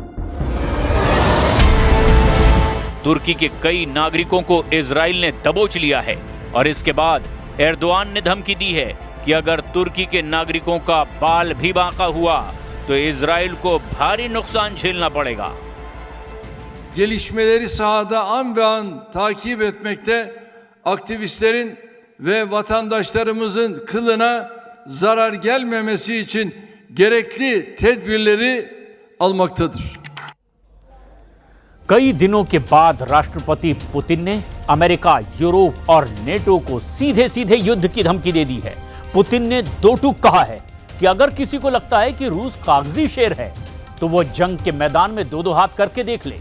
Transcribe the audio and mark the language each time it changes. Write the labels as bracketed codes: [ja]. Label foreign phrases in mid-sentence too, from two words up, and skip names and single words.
[hi] तुर्की के कई नागरिकों को इजराइल ने दबोच लिया है, और इसके बाद एर्दोआन ने धमकी दी है कि अगर तुर्की के नागरिकों का बाल भी बांका हुआ तो इजराइल को भारी नुकसान झेलना पड़ेगा। [tr] Gelişmeleri sahada an be an takip etmekte, aktivistlerin ve vatandaşlarımızın kılına zarar gelmemesi için gerekli tedbirleri almaktadır. [hi] कई दिनों के बाद राष्ट्रपति पुतिन ने अमेरिका, यूरोप और नेटो को सीधे सीधे युद्ध की धमकी दे दी है। पुतिन ने दो टूक कहा है कि अगर किसी को लगता है कि रूस कागजी शेर है तो वो जंग के मैदान में दो दो हाथ करके देख ले।